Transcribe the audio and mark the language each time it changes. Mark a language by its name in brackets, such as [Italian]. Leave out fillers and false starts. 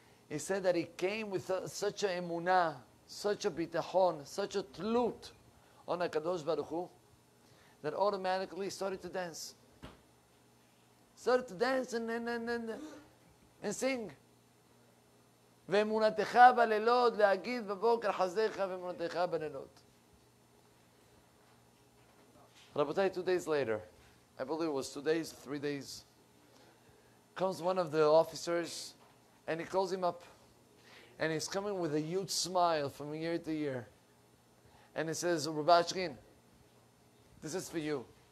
[English] He said that he came with such a emunah, such a bitachon, such a tlut on HaKadosh Baruch Hu, that automatically he started to dance. Started to dance and sing. [Hebrew] ואמונתך בלילות, להגיד בבוקר חסדיך ואמונתך בלילות. [English] Rabbi, 2 days later, I believe it was 2 days, 3 days, comes one of the officers and he calls him up. And he's coming with a huge smile from year to year. And he says, Rabbi Ashkin, this is for you.